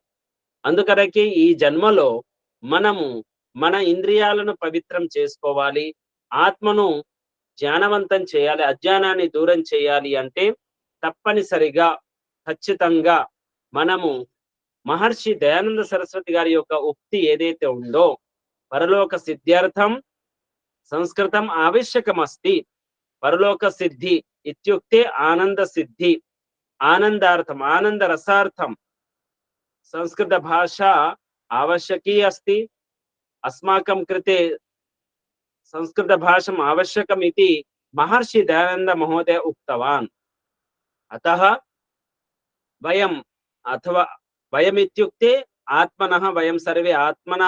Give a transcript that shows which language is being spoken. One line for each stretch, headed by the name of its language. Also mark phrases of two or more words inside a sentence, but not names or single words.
Telugu: అందుకరకే ఈ జన్మలో మనము మన ఇంద్రియాలను పవిత్రం చేసుకోవాలి, ఆత్మను జ్ఞానవంతం చేయాలి, అజ్ఞానాన్ని దూరం చేయాలి అంటే తప్పనిసరిగా ఖచ్చితంగా మనము మహర్షి దయానంద సరస్వతి గారి యొక్క ఉక్తి ఏదైతే ఉందో,
Sanskrit: పరలోక సిద్ధ్యర్థం సంస్కృతం ఆవశ్యకమస్తి. పరలోక సిద్ధి ఇత్యుక్తే ఆనంద సిద్ధి, ఆనందార్థం, ఆనంద రసార్థం సంస్కృత భాష आवश्यकी अस्ति. अस्माकं कृते संस्कृत भाषाम् आवश्यकम् इति महर्षि दयानंद महोदय उक्तवान्. अतः वयम् इत्युक्ते आत्मनः, वयं सर्वे आत्मनः.